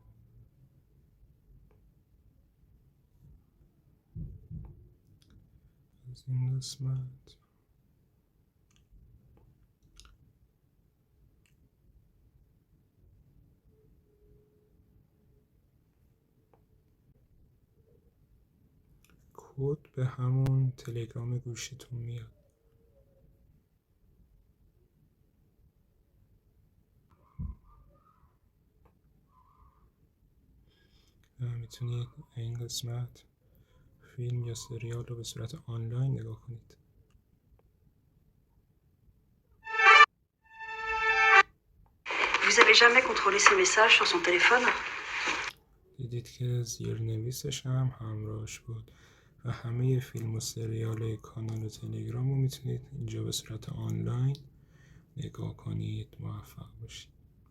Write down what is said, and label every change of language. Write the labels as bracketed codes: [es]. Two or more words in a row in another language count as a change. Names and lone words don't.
[fa] از این قسمت کد به همون تلگرام گوشیتون میاد. و میتونید این قسمت فیلم یا سریال رو به صورت آنلاین نگاه کنید. [fr] Vous avez jamais contrôlé ses messages sur son téléphone? [fa] دیدید که زیرنویسش هم همراهش بود و همه فیلم و سریال کانال تلگرام رو میتونید اینجا به صورت آنلاین نگاه کنید. موفق باشید.